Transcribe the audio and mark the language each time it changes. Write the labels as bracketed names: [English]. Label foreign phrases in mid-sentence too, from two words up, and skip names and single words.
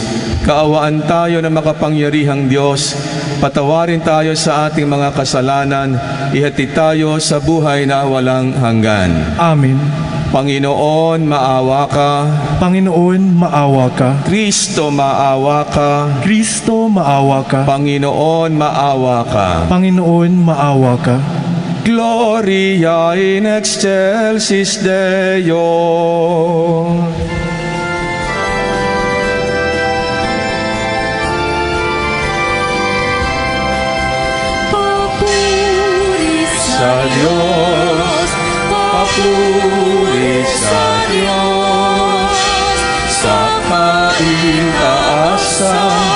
[Filipino] Kaawaan tayo ng makapangyarihang Diyos, patawarin tayo sa ating mga kasalanan, ihatid tayo sa buhay na walang hanggan. Amen. Panginoon, maawa ka. Panginoon, maawa ka. Kristo, maawa ka. Kristo, maawa ka. Panginoon, maawa ka. Panginoon, maawa ka. [Latin] Gloria in excelsis Deo. [Filipino] Papuri Sa Diyos, papuri sa Diyos, sa kaitaasan,